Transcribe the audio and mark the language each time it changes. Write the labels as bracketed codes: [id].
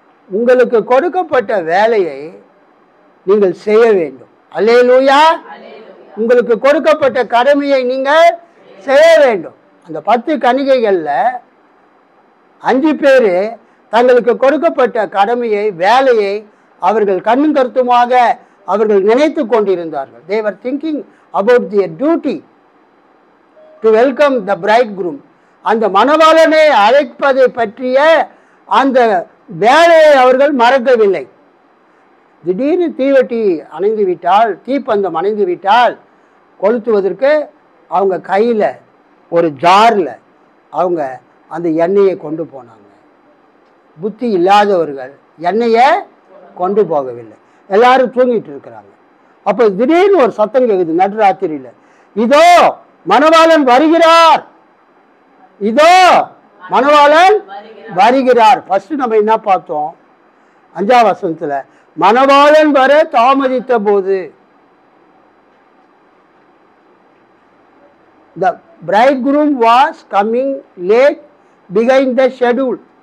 [ta] உங்களுக்கு கொடுக்கப்பட்ட வேலையை நீங்கள் செய்ய வேண்டும். அல்லேலூயா. உங்களுக்கு கொடுக்கப்பட்ட கடமையை நீங்கள் செய்ய வேண்டும். அந்த 10 கன்னிகைகள்ல 5 பேர் தங்களுக்கு கொடுக்கப்பட்ட கடமையை, வேலையை அவர்கள் கண்ணும் கருத்துமாக அவர்கள் நினைத்து கொண்டிருந்தார்கள். [en] They were thinking about their duty to welcome the bridegroom. [ta] அந்த மணவாளனை அழைப்பதை பற்றிய அந்த வேலையை அவர்கள் மறக்கவில்லை. திடீர்னு தீவெட்டி அணைந்து விட்டால், தீப்பந்தம் அணைந்து விட்டால் கொளுத்துவதற்கு அவங்க கையில் ஒரு ஜாரில் அவங்க அந்த எண்ணெயை கொண்டு போனாங்க. புத்தி இல்லாதவர்கள் எண்ணெயை கொண்டு போகவில்லை. எல்லாரும் தூங்கிட்டு இருக்கிறாங்க. அப்போ திடீர்னு ஒரு சத்தம் கேக்குது நடுராத்திரியில, இதோ மணவாளன் வருகிறார், இதோ மணவாளன் வருகிறார். ஃபர்ஸ்ட் நம்ம என்ன பார்த்தோம்? 5ஆம் வசனத்துல மணவாளன் வர தாமதித்த போது, [en] the bridegroom was coming late behind the schedule.